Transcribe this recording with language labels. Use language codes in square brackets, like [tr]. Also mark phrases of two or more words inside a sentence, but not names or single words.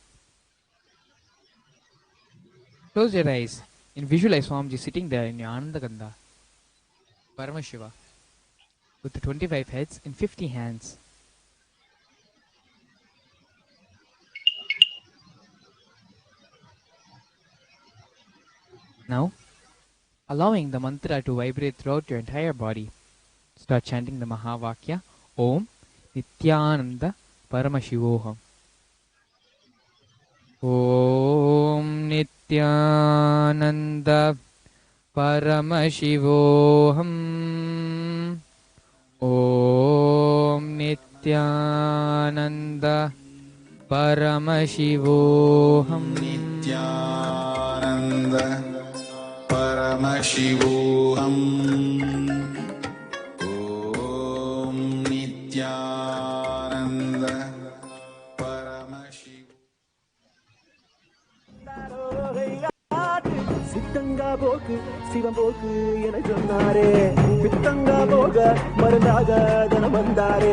[en] Close your eyes and visualize Swamiji sitting there in your Ananda Gandha, Paramashiva, with the 25 heads and 50 hands. Now, allowing the mantra to vibrate throughout your entire body, start chanting the Mahavakya, [sa] ॐ नित्यानन्द परमशिवोऽहम्. ॐ नित्यानन्द परमशिवोऽहम्. ॐ नित्यानन्द परमशिवोऽहम्. नित्यानन्द परमशिवोऽहम्. ॐ नित्यानन्द परमशिवोऽहम्. [ta] சித்தங்கா போக்கு சிவம் போக்கு என சொன்னாரே, பித்தங்கா போக மருந்தாக தனம் வந்தாரே.